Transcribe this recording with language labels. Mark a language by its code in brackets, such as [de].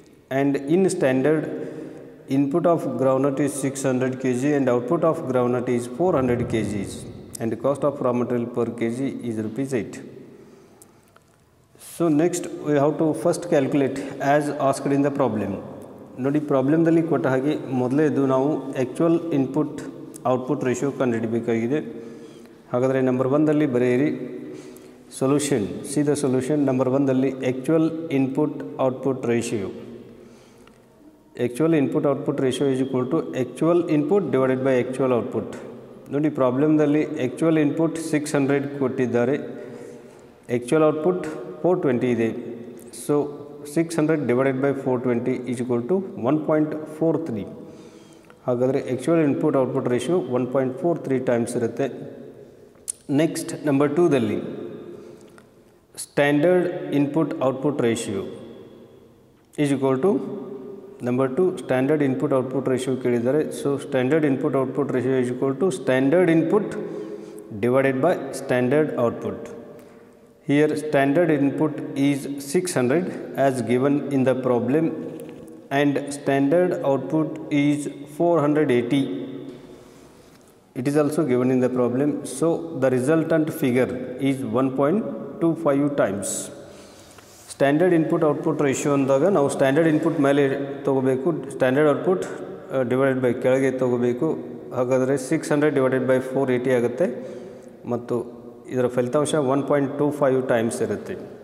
[en] And in standard, input of groundnut is 600 kg and output of groundnut is 400 kg and the cost of raw material per kg is ₹8. So next we have to first calculate as asked in the problem. [kn] ನೋಡಿ ಪ್ರಾಬ್ಲಮ್ದಲ್ಲಿ ಕೊಟ್ಟ ಹಾಗೆ ಮೊದಲೇದು ನಾವು actual input output ratio ಕಂಡುಹಿಡಬೇಕಾಗಿದೆ. ಹಾಗಾದರೆ number 1ದಲ್ಲಿ ಬರೆಯಿರಿ solution. C the solution. Number 1ದಲ್ಲಿ actual input output ratio. [en] Actual input output ratio is equal to actual input divided by actual output. [kn] ನೋಡಿ ಪ್ರಾಬ್ಲಮ್ದಲ್ಲಿ actual input 600 ಕೊಟ್ಟಿದ್ದಾರೆ, actual output 420 ಇದೆ. [en] So 600 divided by 420 is equal to 1.43. [kn] ಹಾಗಾದರೆ actual input output ratio 1.43 times ಇರುತ್ತೆ. Next number 2ದಲ್ಲಿ [en] standard input output ratio is equal to [kn] number 2 standard input output ratio ಕೇಳಿದ್ದಾರೆ. [en] So standard input output ratio is equal to standard input divided by standard output. Here standard input is 600 as given in the problem and standard output is 480. It is also given in the problem. So the resultant figure is 1.25 times. Standard input output ratio [kn] ಅಂದಾಗ ನಾವು standard input ಮೇಲೆ ತಗೋಬೇಕು, standard output divided by ಕೆಳಗೆ ತಗೋಬೇಕು. ಹಾಗಾದರೆ 600 divided by 480 ಆಗುತ್ತೆ ಮತ್ತು ಇದರ ಫಲಿತಾಂಶ 1.25 ಟೈಮ್ಸ್ ಇರುತ್ತೆ.